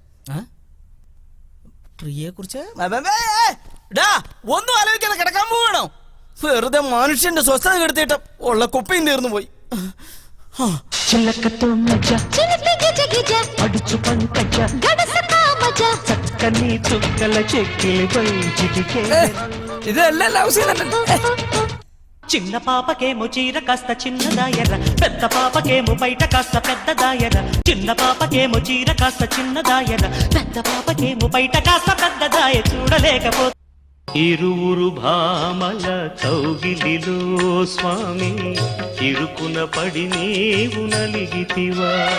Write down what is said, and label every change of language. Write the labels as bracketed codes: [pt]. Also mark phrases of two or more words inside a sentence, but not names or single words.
[ml] പ്രിയെ കുറിച്ച് ഒന്നും ആലോചിക്കാതെ കിടക്കാൻ പോവാണോ? വെറുതെ മനുഷ്യന്റെ സ്വസ്ഥത കെടുത്തിട്ട് ഉള്ള കുപ്പയും തീർന്നു പോയി. ഇതെല്ലാം [en] love scene. [te] చిన్న పాపకేమో చీర కాస్త చిన్నదాయర, పెద్ద పాపకేమో బయట కాస్త పెద్దదాయర. చిన్న పాపకేమో చీర కాస్త చిన్నదాయర, పెద్ద పాపకేమో బయట కాస్త పెద్దదాయ. చూడలేకపో ఇరువురు భామల కౌగిలిలో స్వామి, ఇరుకున పడి నీవు నలిగితివా.